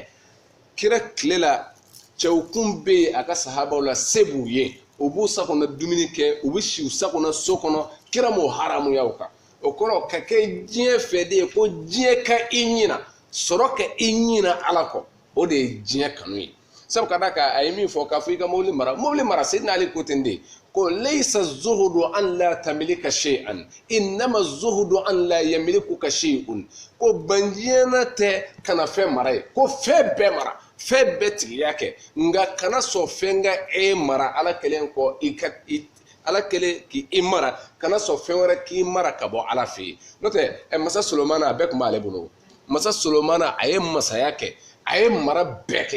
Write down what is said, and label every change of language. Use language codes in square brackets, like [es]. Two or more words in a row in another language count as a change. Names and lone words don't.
[bm] kira tile la cɛw kun bɛ yen a ka sahabaw la se b'u ye u b'u sakɔnɔ dumuni kɛ u bɛ si u sakɔnɔ so kɔnɔ kira m'o haramuya o kan o kɔrɔ ka kɛ diɲɛ fɛ de ye ko diɲɛ ka i ɲina sɔrɔ ka i ɲina ala kɔ o de ye diɲɛ kanu ye sabu ka da kan a ye min fɔ k'a fɔ i ka mobili mara Seydina Ali ko ten de ko [ar] ليس الزهد أن لا تملك شيئا إنما الزهد أن لا يملكك شيء [bm] ko banjiyana tɛ kana fɛn mara ye ko fɛn bɛɛ mara fɛn bɛɛ tigiya kɛ nka kana sɔn fɛn ka mara ala kelen kɔ ala kelen k'i mara kana sɔn fɛn wɛrɛ k'i mara ka bɔ ala fɛ yen n'o tɛ masa Solomana a bɛɛ tun b'ale bolo masa Solomana a ye masaya kɛ a ye mara bɛɛ kɛ